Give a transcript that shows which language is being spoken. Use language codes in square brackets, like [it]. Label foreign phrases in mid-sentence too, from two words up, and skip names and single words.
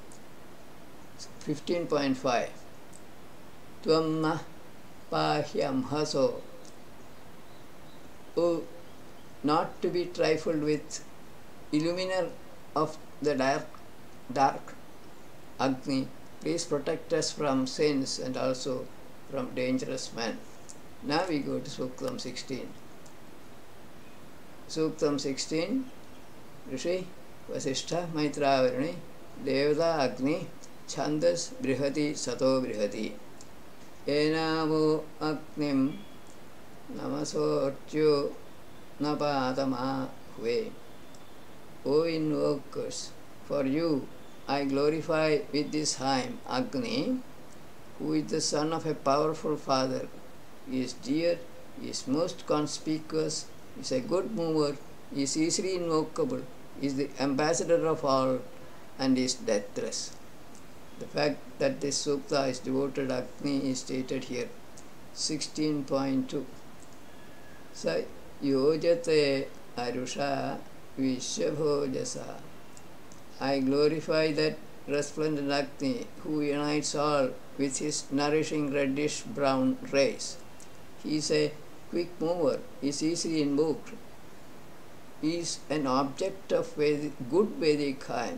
[en] 15.5. [sa] Tvamma pahyam haso. [en] Oh, not to be trifled with, illuminer of the dark Agni, please protect us from sins and also from dangerous men. Now we go to Suktam 16. Suktam 16. [sa] Rishi Vasishtha Maitravarani Devata Agni Chandas Brihati Sato Brihati Enamo Agnim Namasortyo Napatama Hue. [en] O invokers, for you I glorify with this hymn Agni, who is the son of a powerful father. He is dear, he is most conspicuous, he is a good mover, he is easily invocable, he is the ambassador of all, and is deathless. The fact that this sukta is devoted to Agni is stated here. 16.2. [sa] Sa yojate arusha vishwabhojasa. [en] I glorify that resplendent Agni who unites all with his nourishing reddish brown rays. He is a quick mover, he is easily invoked. He is an object of good Vedic hymn.